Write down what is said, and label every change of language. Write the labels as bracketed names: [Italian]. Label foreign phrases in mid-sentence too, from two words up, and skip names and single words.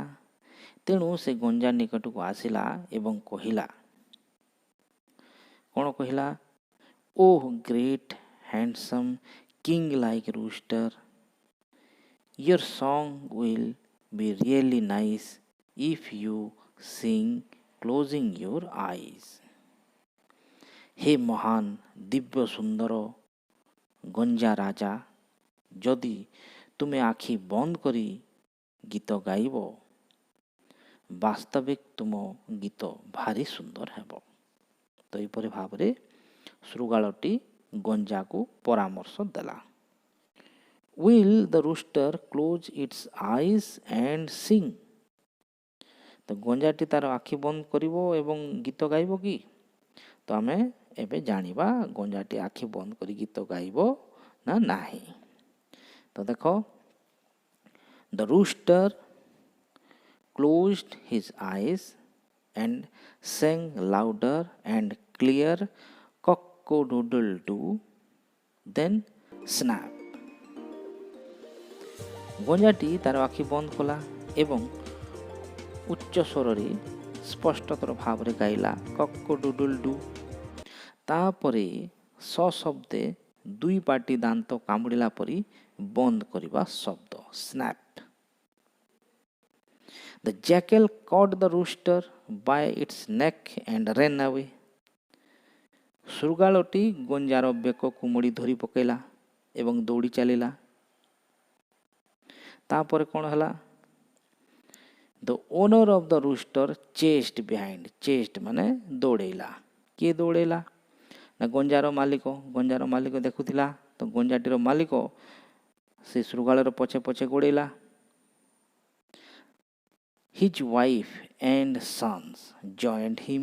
[Odia] ତେଣୁ ସେ ଗଞ୍ଜା ନିକଟକୁ ଆସିଲା ଏବଂ କହିଲା. କ'ଣ କହିଲା? [English] Oh great handsome king like rooster, your song will be really nice if you sing closing your eyes. [Odia] ହେ ମହାନ ଦିବ୍ୟ ସୁନ୍ଦର ଗଞ୍ଜା ରାଜା, ଯଦି ତୁମେ ଆଖି ବନ୍ଦ କରି ଗୀତ ଗାଇବ ବାସ୍ତବିକ ତୁମ ଗୀତ ଭାରି ସୁନ୍ଦର ହେବ. ତ ଏହିପରି ଭାବରେ ଶୃଗାଳଟି ଗଞ୍ଜାକୁ ପରାମର୍ଶ ଦେଲା. [English] Will the rooster close its eyes and sing? [Odia] ତ ଗଞ୍ଜାଟି ତାର ଆଖି ବନ୍ଦ କରିବ ଏବଂ ଗୀତ ଗାଇବ କି? ତ ଆମେ ଏବେ ଜାଣିବା ଗଞ୍ଜାଟି ଆଖି ବନ୍ଦ କରି ଗୀତ ଗାଇବ ନା ନାହିଁ. ତ ଦେଖ, [English] the rooster closed his eyes and sang louder and clear cock-a-doodle-doo, then snap. [Odia] ଗଞ୍ଜାଟି ତାର ଆଖି ବନ୍ଦ କଲା ଏବଂ ଉଚ୍ଚ ସ୍ୱରରେ ସ୍ପଷ୍ଟତର ଭାବରେ ଗାଇଲା cock-a-doodle-doo. ତାପରେ ସଶବ୍ଦେ ଦୁଇ ପାଟି ଦାନ୍ତ କାମୁଡ଼ିଲା ପରି ବନ୍ଦ କରିବା ଶବ୍ଦ ସ୍ନାପ୍. [English] The jackal caught the rooster by its neck and ran away. [Odia] ଶୃଗାଳଟି ଗଞ୍ଜାର ବେକକୁ ମୋଡ଼ି ଧରି ପକାଇଲା ଏବଂ ଦୌଡ଼ି ଚାଲିଲା. ତାପରେ କ'ଣ ହେଲା? [English] The owner of the rooster chased behind. [Odia] chased ମାନେ ଦୌଡ଼େଇଲା. କିଏ ଦୌଡ଼େଇଲା? ନା ଗଞ୍ଜାର ମାଲିକ. ଗଞ୍ଜାର ମାଲିକ ଦେଖୁଥିଲା, ତ ଗଞ୍ଜାଟିର ମାଲିକ ସେ ଶୃଗାଳର ପଛେ ପଛେ ଗୋଡ଼େଇଲା. [English] His wife and sons joined him.